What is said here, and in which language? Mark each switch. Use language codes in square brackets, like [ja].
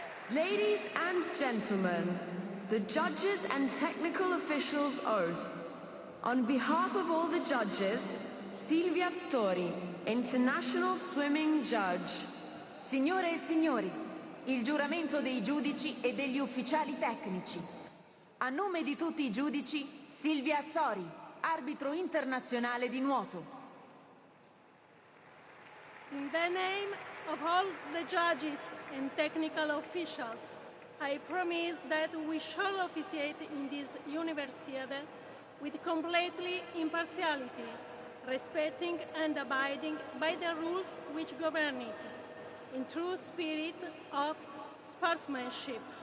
[en] Ladies and gentlemen, the judges and technical officials' oath. On behalf of all the judges, Silvia Stori, international swimming judge. [it] Signore e signori, il giuramento dei giudici e degli ufficiali tecnici. A nome di tutti i giudici, Silvia Azzori, arbitro internazionale di nuoto. [en] In the name of all the judges and technical officials, I promise that we shall officiate in this Universiade with completely impartiality, respecting and abiding by the rules which govern it, in true spirit of sportsmanship.